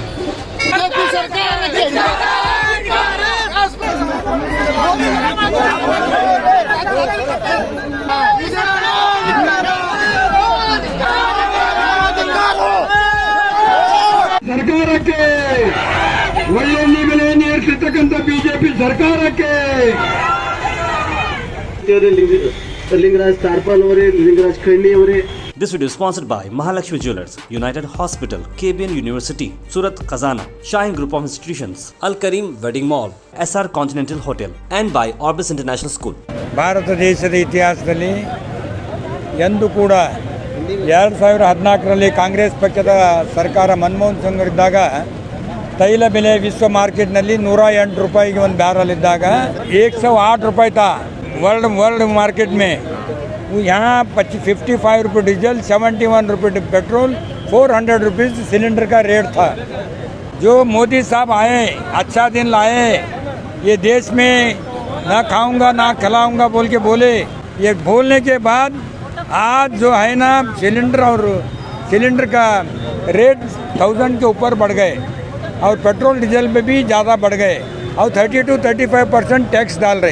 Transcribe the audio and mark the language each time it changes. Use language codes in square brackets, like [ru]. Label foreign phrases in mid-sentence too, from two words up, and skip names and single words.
[kn] ಸರ್ಕಾರಕ್ಕೆ ಒಳ್ಳೆ ಬೆಲೆ ನೀಡ್ತಿರ್ತಕ್ಕಂಥ ಬಿಜೆಪಿ ಸರ್ಕಾರಕ್ಕೆ ಲಿಂಗರಾಜ್ ತಾರ್ಪಾಲ್ ಅವರೇ, ಲಿಂಗರಾಜ್ ಖಂಡಿ ಅವರೇ. [en] This video is sponsored by Mahalakshmi Jewelers, United Hospital, KBN University, Surat Khazana, Shine Group of Institutions, Al Karim Wedding Mall, SR Continental Hotel, and by Orbis International School. [kn] ಭಾರತ ದೇಶದ ಇತಿಹಾಸದಲ್ಲಿ ಎಂದೂ ಕೂಡ 2014ರಲ್ಲಿ ಕಾಂಗ್ರೆಸ್ ಪಕ್ಷದ ಸರ್ಕಾರ ಮನಮೋಹನ್ ಸಿಂಗ್ ಇದ್ದಾಗ ತೈಲ ಬೆಲೆ ವಿಶ್ವ ಮಾರ್ಕೆಟ್ನಲ್ಲಿ 108 ರೂಪಾಯಿಗೆ ಒಂದು ಬ್ಯಾರಲ್ ಇದ್ದಾಗ 108 ರೂಪಾಯಿ [hi] था वर्ल्ड मार्केट में। यहाँ 55 रुपये डीजल, 71 रुपये पेट्रोल, 400 रुपीज़ सिलेंडर का रेट था। जो मोदी साहब आए, अच्छा दिन लाए, ये देश में ना खाऊंगा ना खिलाऊंगा बोल के बोले, ये बोलने के बाद आज जो है ना सिलेंडर का रेट 1000 के ऊपर बढ़ गए और पेट्रोल डीजल में भी ज़्यादा बढ़ गए और 30-35% टैक्स डाल रहे।